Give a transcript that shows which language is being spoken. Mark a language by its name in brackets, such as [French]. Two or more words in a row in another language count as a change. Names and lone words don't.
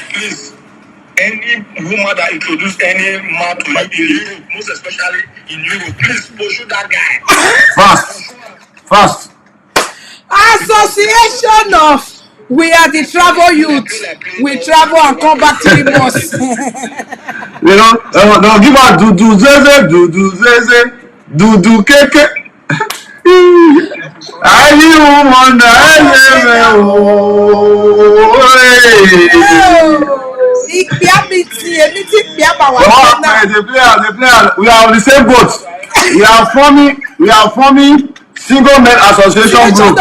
[English] Please, any woman that introduce any man to you, most especially in Europe, please pursue that guy. Fast. Association of we are the travel youth. We travel and come back 3 months. You know, they'll give out do zeze, do keke. We are on the same boat. We are forming single men association group.